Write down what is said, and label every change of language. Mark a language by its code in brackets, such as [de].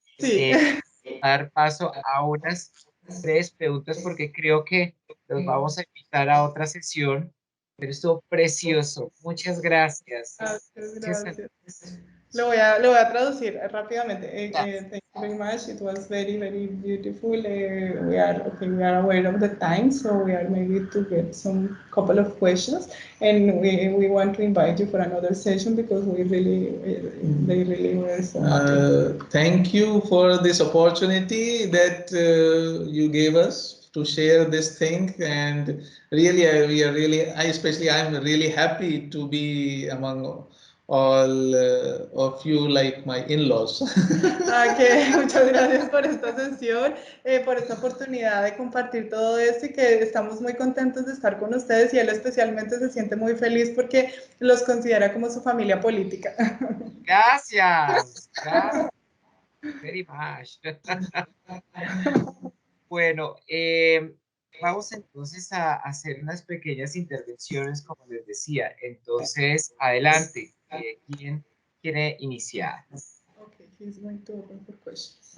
[es] Sí. eh, Dar paso a unas breves preguntas porque creo que los vamos a invitar a otra sesión, pero estuvo precioso. Muchas gracias. Gracias, Gracias a gracias. todos. Lo voy a traducir rápidamente. Gracias. [en] Thank you very much. It was very, very beautiful. We are aware of the time, so we are maybe to get some couple of questions, and we want to invite you for another session because they really were so happy. Thank you for this opportunity that you gave us to share this thing, and really, I'm really happy to be among all of you, like my in-laws. [es] Muchas gracias por esta sesión, por esta oportunidad de compartir todo esto y que estamos muy contentos de estar con ustedes y él especialmente se siente muy feliz porque los considera como su familia política. Gracias. Gracias. [en] Very much. [es] Bueno, vamos entonces a hacer unas pequeñas intervenciones, como les decía. Entonces, adelante. ¿Quién quiere iniciar? [en] Okay, he's going to open for questions.